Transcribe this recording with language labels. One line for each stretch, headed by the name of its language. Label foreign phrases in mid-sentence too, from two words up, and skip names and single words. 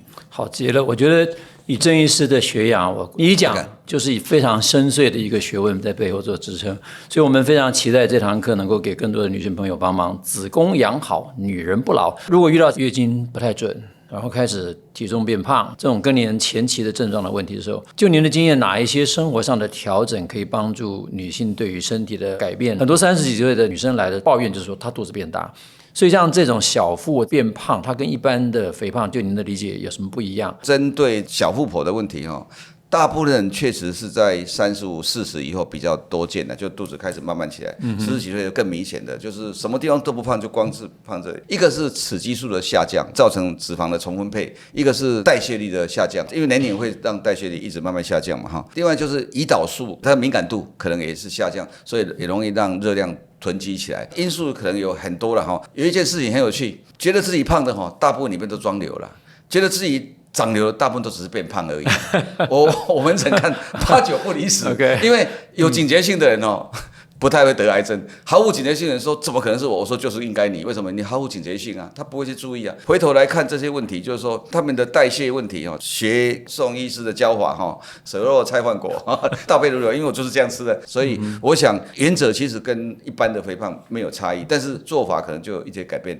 Chinese: 好極了，我覺得以鄭醫師的學養，你一講就是以非常深邃的一個學問在背後做支撐，所以我們非常期待這堂課能夠給更多的女性朋友幫忙。子宮養好，女人不老。如果遇到月經不太準，然後開始體重變胖，這種更年前期的症狀的問題的時候，就您的經驗，哪一些生活上的調整可以幫助女性對於身體的改變？很多30幾歲的女生來的抱怨就是說她肚子變大，所以像這種小腹變胖，它跟一般的肥胖，就您的理解有什麼不一樣？針對小腹婆的問題大部分人確實是在35、40以後比較多見的，就肚子開始慢慢起來。40幾歲就更明顯的，就是什麼地方都不胖，就光是胖這裡。一個是雌激素的下降，造成脂肪的重分配；一個是代謝率的下降，因為年齡會讓代謝率一直慢慢下降嘛。另外就是胰島素，它的敏感度可能也是下降，所以也容易讓熱量囤積起來。因素可能有很多了。有一件事情很有趣，覺得自己胖的大部分裡面都裝瘤了，覺得自己長瘤大部分都只是變胖而已。我們只看8、9不離10，因為有警覺性的人不太會得癌症。毫無警覺性的人說怎麼可能是我？我說就是應該你，為什麼？你毫無警覺性啊，他不會去注意啊。回頭來看這些問題，就是說他們的代謝問題學宋醫師的教法蛇肉菜換果倒背如流，因為我就是這樣吃的，所以我想原則其實跟一般的肥胖沒有差異，但是做法可能就有一些改變。